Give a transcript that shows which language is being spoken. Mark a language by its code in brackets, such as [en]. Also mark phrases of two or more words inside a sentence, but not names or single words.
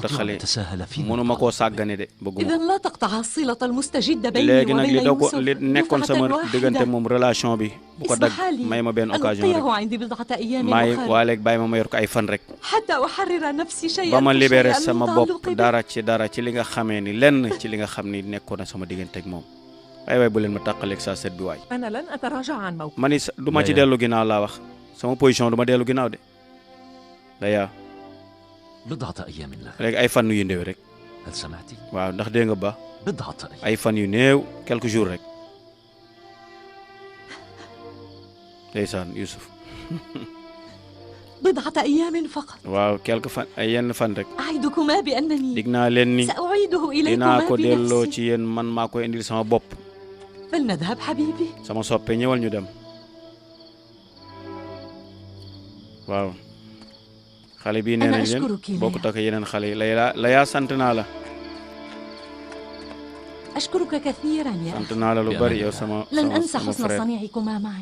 [ar] أستطيع [wo] xale [ar] أن أتساهل فيما [wo] mënuma koo [ar] يقال. [wo] sàggane de bëgguma [ar] إذا [wo] ko [ar] لا تقطع الصلة المستجدة بيني [wo] léegi nag [ar] وبين [wo] li daw ko [ar] يوسف [wo] li nekkoon [ar] دفعة [wo] sama [ar] واحدة. [wo] diggante moom relation bi bu ko dagg [ar] اسمح لي [wo] may ma benn [ar] أن [wo] occasion [ar] أبقيه [wo] rek [ar] عندي بضعة أيام [wo] may [ar] أخرى [wo] waa léegi bàyyi ma yor ko ay fan rek [ar] حتى أحرر نفسي [wo] ba [ar] شيئا [wo] ma libéré [ar] فشيئا [wo] sama [ar] من [wo] bopp [ar] تعلقي به. [wo] dara ci li nga xamee ni lenn ci li nga xam ni nekkoon na sama diggante ak moom ay waay bu leen ma tàqaleeg saa set bi waay [ar] أنا لن أتراجع عن موقفي. [wo] ma ni du ma ci Laya. dellu ginnaaw laa wax sama position du ma dellu ginnaaw de Laya [ar] بضعة أيام لك [wo] léegi ay fan yu néew rek [ar] هل سمعتي؟ [wo] waaw ndax dégg nga ba [ar] بضعة أيام [wo] ay fan yu néew [fr] quelques jours [wo] rek ndeysaan Youssouf [ar] بضعة أيام فقط. [wo] waaw quelques fan ay yenn fan rek [ar] أعدكما بأنني [wo] dig naa leen ni [ar] سأعيده [wo] dinaa [ar] إليكما [wo] ko delloo [ar] بنفسي. [wo] ci yéen man maa koy indil sama bopp [ar] فلنذهب حبيبي. [wo] sama soppe ñëwal ñu dem waaw xale bii nee [ar] أنا [wo] nañ leen [ar] أشكرك ليا. [wo] bokkut ak yeneen xale yi Laya sant naa la [ar] أشكرك كثيرا يا [wo] sant [ar] أخي. [wo] naa la lu [ar] يا [wo] bari [ar] أمانة. [wo] yow sama [ar] لن [wo] sama [ar] أنسى [wo] sama [ar] حسن [wo] frère [ar] صنيعكما معي.